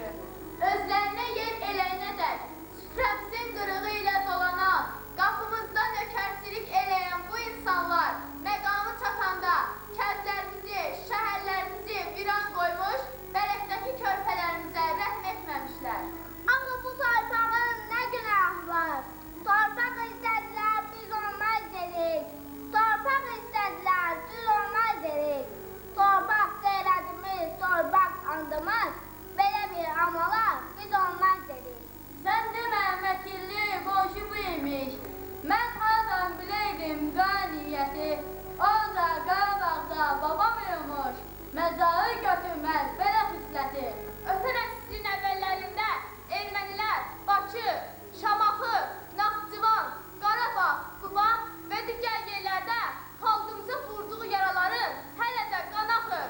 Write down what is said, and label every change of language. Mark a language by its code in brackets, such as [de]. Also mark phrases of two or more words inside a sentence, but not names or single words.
[az] Özlərinə yer eləyənə dək, süfrəmizin qırığı ilə dolanan, qapımızda nökərçilik eləyən bu insanlar məqamı çatanda kəndlərimizi, şəhərlərimizi viran qoymuş, bələdəki körpələrimizə rəhm etməmişlər. [tr] Ama bu torpağın ne günah var? Torpak istediler, biz olmaz dedik. Torpak istediler, biz olmaz dedik. Torpak seyredimiz, torpak andımız. Böyle bir amala biz olmaz dedik. [az] Sən demə məkilli qonşu bu imiş. Mən hardan biləydim qaniyyəti. Orada Qarabağda babam uyumuş. Məzarı götürməz belə xisləti. Ötən əsrin əvvəllərində ermənilər Bakı, Şamaxı, Naxçıvan, Qarabağ, Quba və digər yerlərdə xalqımıza vurduğu yaraların hələ də qan axır.